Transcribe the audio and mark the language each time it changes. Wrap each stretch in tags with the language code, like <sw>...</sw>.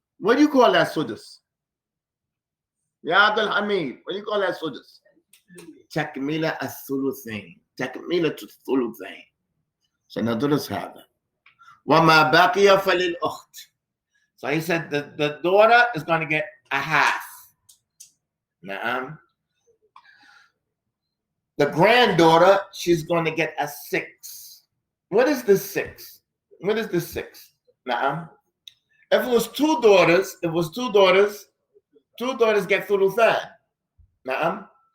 <en>What do you call that sudus?</en> <ar>يا عبد الحميد,</ar> <en>what do you call that sudus?</en> <ar>تكملة الثلثين. تكملة الثلثين. سندرس هذا. وما بقي فللأخت.</ar> <en>So he said the daughter is going to get a half. Na'am. The granddaughter, she's going to get a 6. What is the 6? What is the 6? Na'am. If it was 2 daughters, two daughters get thuluthan. Na'am.</en>